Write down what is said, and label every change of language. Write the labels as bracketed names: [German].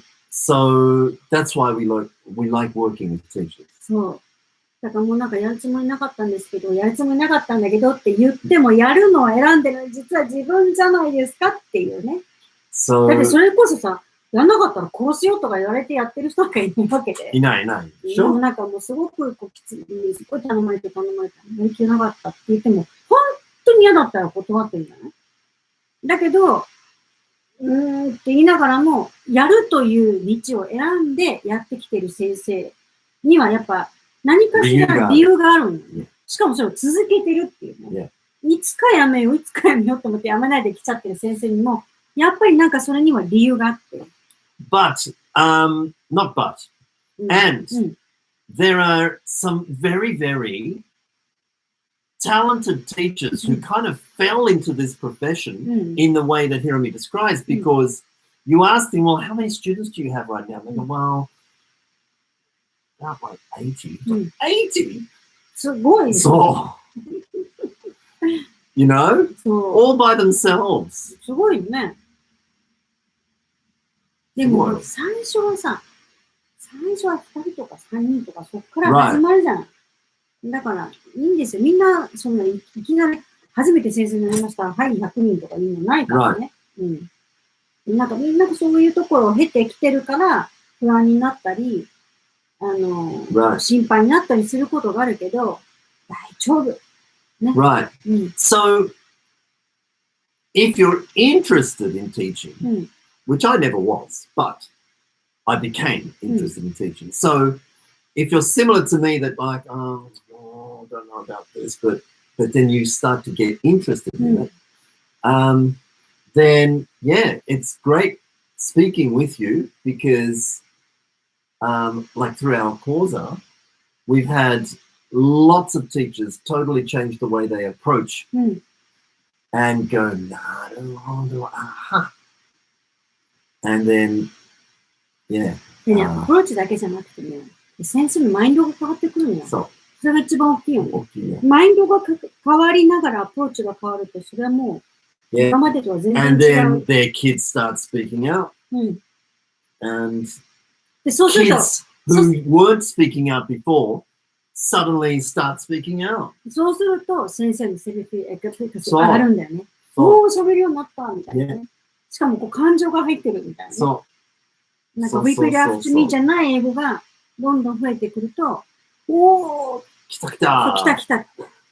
[English] So that's why we like working with teachers. [Japanese] そう。だからもうなんかやるつもりなかったんですけど、やるつもりなかったんだけどって言ってもやるのを選んでるのは実は自分じゃないですかっていうね。 [English] So, [Japanese] だってそれこそさ、やんなかったらこうしようとか言われてやってる人なんかいないわけで。いない。でもなんかもうすごくこうきつい、すごい頼まれてやりきれなかったって言っても、本当に嫌だったら断ってるんじゃない？だけど、って言いながらも、やるという道を選んでやってきてる先生にはやっぱ何かしら理由があるんだよね。しかもそれを続けてるっていうね。いつかやめよう、いつかやめようと思ってやめないで来ちゃってる先生にも、やっぱりなんかそれには理由があって。 [English] But, not but, and there are some very, very talented teachers who kind of fell into this profession in the way that Hiromi describes, because you ask them, well, how many students do you have right now? And they go, well, about like 80. 80? [Japanese] すごい。 [English] So, you know, all by themselves. [Japanese] すごいね。でも、最初は2人とか3人とかそっから始まるじゃない。だから、いいんですよ。みんな、そんな、いきなり、初めて先生になりました。はい、100人とかいうのないからね。なんかみんなそういうところを経てきてるから、不安になったり、心配になったりすることがあるけど、大丈夫。ね。 [English] Right. So, if you're interested in teaching, which I never was, but I became interested in teaching. So, if you're similar to me, that like, oh, I don't know about this, but then you start to get interested in it, then yeah, it's great speaking with you, because like through our Corsa, we've had lots of teachers totally change the way they approach and go, aha. And then, yeah. [Japanese] でね、アプローチだけじゃなくてね、先生のマインドが変わってくるのよ。それが一番大きいよね。マインドが変わりながらアプローチが変わると、それはもう、今までとは全然違う。 [English] And then their kids start speaking out. And kids who weren't speaking out before suddenly start speaking out. [Japanese] そうすると、先生のセルフィエクスが上がるんだよね。もう喋るようになった、みたいなね。しかもこう感情が入ってるみたいな、ね。なんか、 [English] repeat after me [Japanese] じゃない英語がどんどん増えてくると、おー、来た来た。来た来たって。